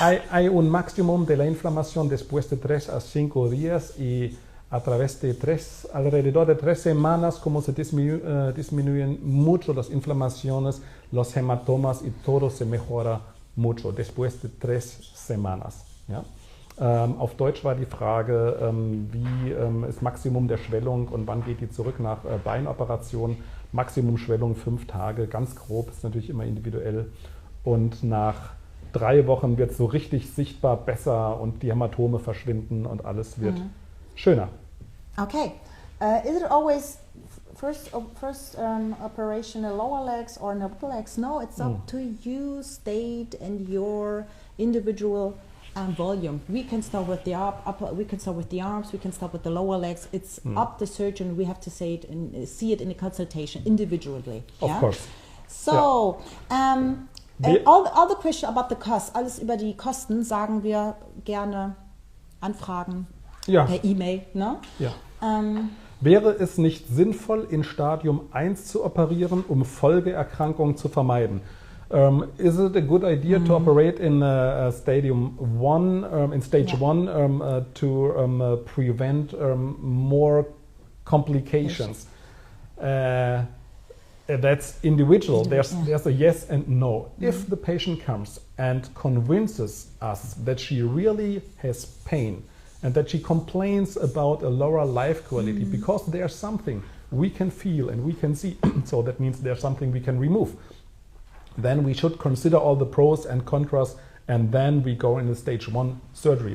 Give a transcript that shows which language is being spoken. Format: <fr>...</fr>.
<es>Hay un máximo de la inflamación después de 3 a 5 días y a través de alrededor de 3 semanas, como se disminuyen mucho las inflamaciones, los hematomas y todo se mejora mucho después de 3 semanas.</es> <de>Ja? Auf Deutsch war die Frage, wie ist Maximum der Schwellung und wann geht die zurück nach Beinoperation? Maximum Schwellung 5 Tage, ganz grob, ist natürlich immer individuell. Und nach 3 Wochen wird es so richtig sichtbar besser und die Hämatome verschwinden und alles wird schöner. Okay.</de> <en>Is it always first operation in lower legs or in upper legs? No, it's up to you, state and your individual volume. We can start with the we can start with the arms, we can start with the lower legs. It's up the surgeon. We have to say it and see it in the consultation individually. Of course. So, all the question about the cost,</en> <de>alles über die Kosten sagen wir gerne anfragen per E-Mail. Ne? Ja. Wäre es nicht sinnvoll, in Stadium 1 zu operieren, um Folgeerkrankungen zu vermeiden?</de> <en>Is it a good idea to operate in Stadium 1, in Stage 1, to prevent more complications? That's individual. There's a yes and no. If the patient comes and convinces us that she really has pain and that she complains about a lower life quality because there's something we can feel and we can see, so that means there's something we can remove, then we should consider all the pros and cons, and then we go in the stage 1 surgery.</en>